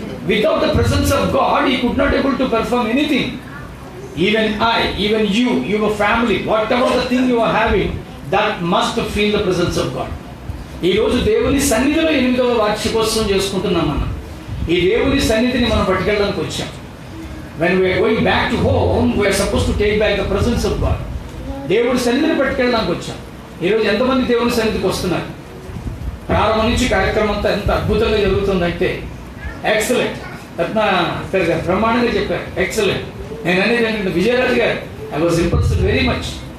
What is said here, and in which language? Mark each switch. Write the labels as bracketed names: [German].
[English] Without the presence of God he could not able to perform anything. Even even your family, whatever the thing you are having, that must feel the presence of God. [Telugu] ఈరోజు దేవుని సన్నిధిలో 8వ వార్షికోత్సవం చేసుకుంటున్నాం మనం. ఈ దేవుని సన్నిధిని మనం పట్టుకెళ్ళడానికి వచ్చాం. [English] When we are going back to home, we are supposed to take back the presence of God. [Telugu] దేవుడి సన్నిధిని పట్టుకెళ్ళడానికి వచ్చాం. ఈరోజు ఎంతమంది దేవుని సన్నిధికి వస్తున్నారు? ప్రారంభం నుంచి కార్యక్రమం అంతా ఎంత అద్భుతంగా జరుగుతుందంటే ఎక్సలెంట్. రత్న గారు బ్రహ్మాండంగా చెప్పారు, ఎక్సలెంట్. నేను అనేది ఏంటంటే, విజయరాజు గారు, [English] I was impressed very much.